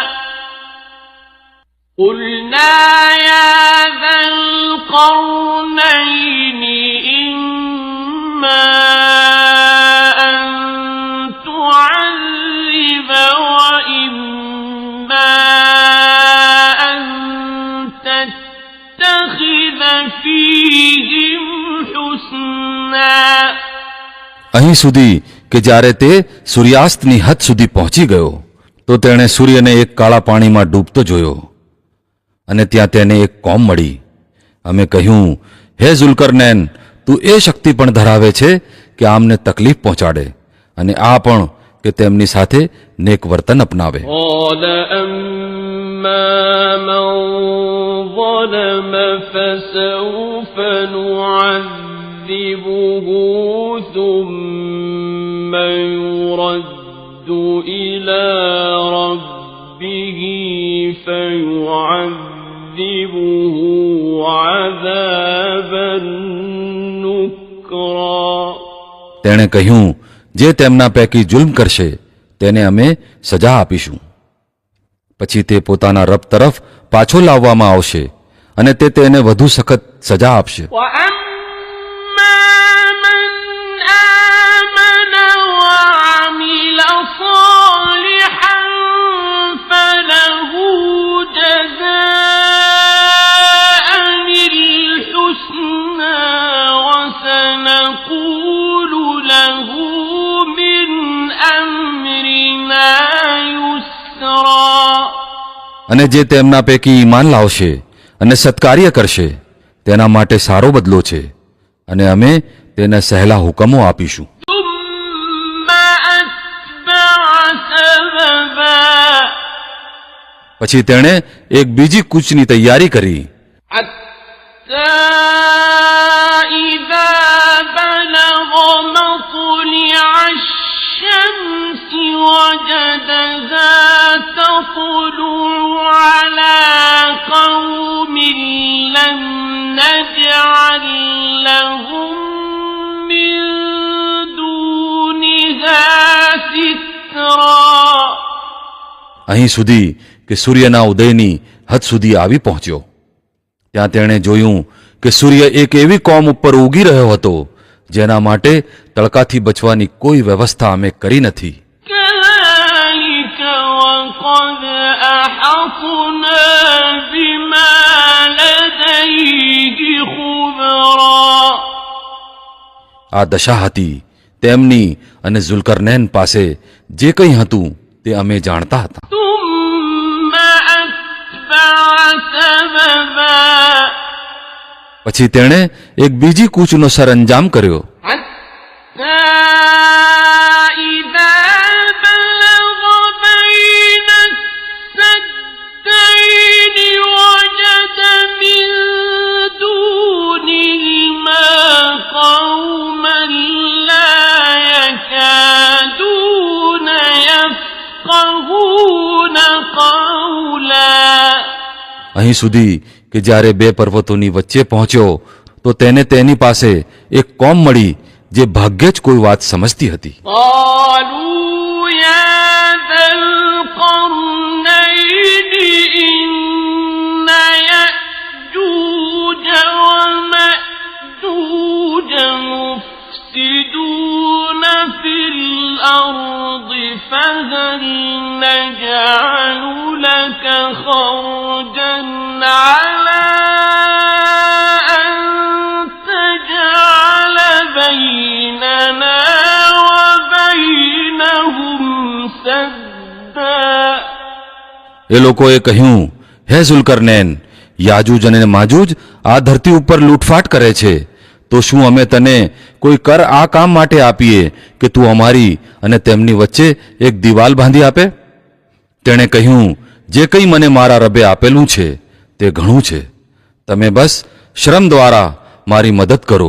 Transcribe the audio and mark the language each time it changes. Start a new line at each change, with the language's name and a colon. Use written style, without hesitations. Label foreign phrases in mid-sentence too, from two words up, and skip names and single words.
Arabic: قُلْنَا يَا ذَا الْقَرْنَيْنِ إِمَّا أَن تُعَذِّبَ وَإِمَّا أَن تَتَّخِذَ فِيهِمْ حُسْنًا.
Gujarati: અહીં સુધી કે જ્યારે તે સૂર્યાસ્તની હદ સુધી પહોંચી ગયો તો તેણે સૂર્યને એક કાળા પાણીમાં ડૂબતો જોયો અને ત્યાં તેને એક કોમ મળી. અમે કહ્યું, હે ઝુલ્કરનૈન, તું એ શક્તિ પણ ધરાવે છે કે આમને તકલીફ પહોંચાડે અને આ પણ કે તેમની સાથે નેક વર્તન અપનાવે.
Arabic: قَالَ أَمَّا مَنْ ظَلَمَ فَسَوْفَ نُعَذِّبُهُ ثُمَّ يُرَدُّ إِلَى رَبِّهِ فَيُعَذِّبُهُ عَذَابًا نُكْرًا.
Gujarati: તેણે કહ્યું, જે તેમના પૈકી જુલ્મ કરશે તેને અમે સજા આપીશું. પછી તે પોતાના રબ તરફ પાછો લાવવામાં આવશે અને તે તેને વધુ સખત સજા આપશે.
Arabic: وَأَمَّا مَنْ آمَنَ وَعَمِلَ صَالِحًا فَلَهُ جَزَاءً الْحُسْنَى وَسَنَقُولُ لَهُ مِنْ أَمْرِنَا يُسْرًا.
Gujarati: અને જે તેમના પૈકી ઈમાન લાવશે અને સત્કાર્ય કરશે તેના માટે સારો બદલો છે અને અમે તેને સહેલા હુકમો આપીશું.
Arabic: ثُمَّ أَتْبَعَ سَبَبًا.
Gujarati: પછી તેણે એક બીજી કૂચની તૈયારી કરી.
Arabic: حَتَّى إِذَا بَلَغَ مَطْلِعَ الشَّمْسِ وَجَدَهَا تَطْلُعُ عَلَى قَوْمٍ لَمْ نَجْعَلْ لَهُم مِّن دُونِهَا سِتْرًا.
Gujarati: અહીં સુધી કે સૂર્યના ઉદયની હદ સુધી આવી પહોંચ્યો. ત્યાં તેણે જોયું કે સૂર્ય એક એવી કોમ ઉપર ઉગી રહ્યો હતો જેના માટે તડકાથી બચવાની કોઈ વ્યવસ્થા અમે કરી નથી.
Arabic: كَذَلِكَ وَقَدْ أَحَطْنَا بِمَا لَدَيْهِ خُبْرًا.
Gujarati: આ દશા હતી તેમની અને ઝુલ્કરનૈન પાસે જે કંઈ હતું તે અમે જાણતા હતા.
Arabic: ثُمَّ أَتْبَعَ سَبَبًا.
Gujarati: પછી તેણે એક બીજી કૂચનો સરંજામ કર્યો.
Arabic: حَتَّى إِذَا بَلَغَ بَيْنَ السَّدَّيْنِ وَجَدَ مِن دُونِهِمَا قَوْمًا لَا يَكَادُونَ يَفْقَهُونَ قَوْلًا.
Gujarati: અહીં સુધી કે જ્યારે બે પર્વતોની વચ્ચે પહોંચ્યો તો તેને તેની પાસે એક કોમ મળી જે ભાગ્યે જ કોઈ વાત સમજતી હતી.
Arabic: قالوا يا ذا القرنين إن يأجوج ومأجوج مفسدون في الأرض فهل نجعل لك خرجا على أن تجعل بيننا وبينهم سدا.
Gujarati: એ લોકોએ કહ્યું, હે ઝુલ્કરનૈન, યાજૂજ અને માજૂજ આ ધરતી ઉપર લૂંટફાટ કરે છે, તો શું અમે તને કોઈ કર આ કામ માટે આપીએ કે તું અમારી અને તેમની વચ્ચે એક દિવાલ બાંધી આપે? તેણે કહ્યું, જે કંઈ મને મારા રબે આપેલું છે તે ઘણું છે, તમે બસ શ્રમ દ્વારા મારી મદદ કરો.